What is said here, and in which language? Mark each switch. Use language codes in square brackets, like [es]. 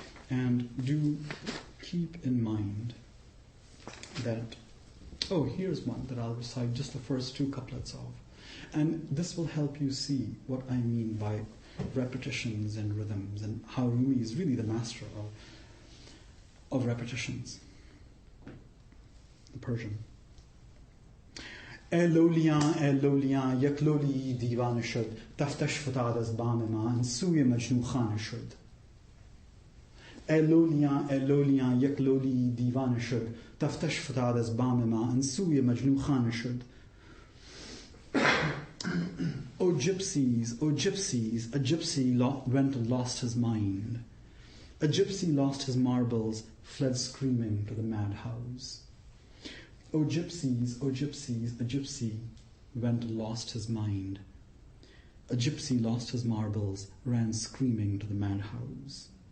[en] And do keep in mind that, here's one that I'll recite just the first two couplets of. And this will help you see what I mean by repetitions and rhythms, and how Rumi is really the master of repetitions. The Persian. [fa] ای لولیان یک لولی دیوانه شد دفتش فتاد از بام من سوی مجنون خانه شد ای لولیان یک لولی دیوانه شد دفتش فتاد از بام من سوی مجنون خانه شد O gypsies, a gypsy went and lost his mind. [en] A gypsy lost his marbles, fled screaming to the madhouse. O gypsies, a gypsy went and lost his mind. A gypsy lost his marbles, ran screaming to the madhouse.